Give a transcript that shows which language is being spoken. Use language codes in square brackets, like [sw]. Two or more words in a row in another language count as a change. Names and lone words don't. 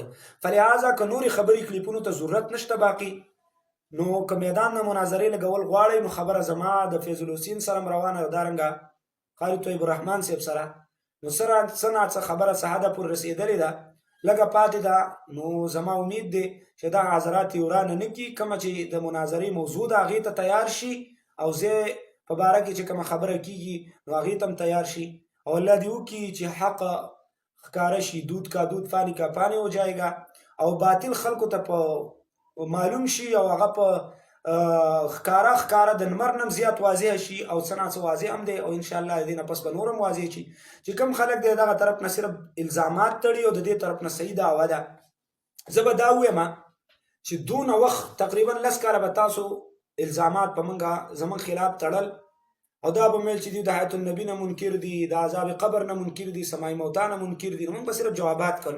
[ps] فلهذا که نورې خبرې کلیپونو ته ضرورت نشته باقي، نو که میدان نه مناظرې لګول غواړئ نو خبره زما د فیض الحسین سره روانه او دارنګه قاری طیب الرحمن صاحب سره نو سره څه نه څه خبره څه حده پورې رسېدلې ده، لږه پاتې ده. نو زما امید دی چې دا حضرات یې ورانه نه کړي، کومه چې د مناظرې موضوع ده هغې ته تیار شي، او زه په باره کې چې کومه خبره کېږي نو هغې ته هم تیار شي، او الله دې وکړي چې حق ښکاره شي. [ur] دود کا دود پانی کا پانی ہو جائے گا، [ps] او باطل خلکو ته په معلوم شي او هغه په ښکاره د لمر نم زیات واضح شي، او څه نه څه واضح هم دی، او انشاءالله د دې نه پس به نور هم واضح شي چې کوم خلک دی دغه طرف نه صرف الزامات تړي او د دې طرف نه صحیح دعوه ده. زه به دا ووایم چې دونه وخت تقریبا 10 کاله به تاسو الزامات په موږ زموږ خلاف تړل، او دا به ویل چې دوی د حیات النبي نه منکر دي، د عذاب قبر نه منکر دي، سماع موتا نه منکر دي، نو موږ به صرف جوابات کړو.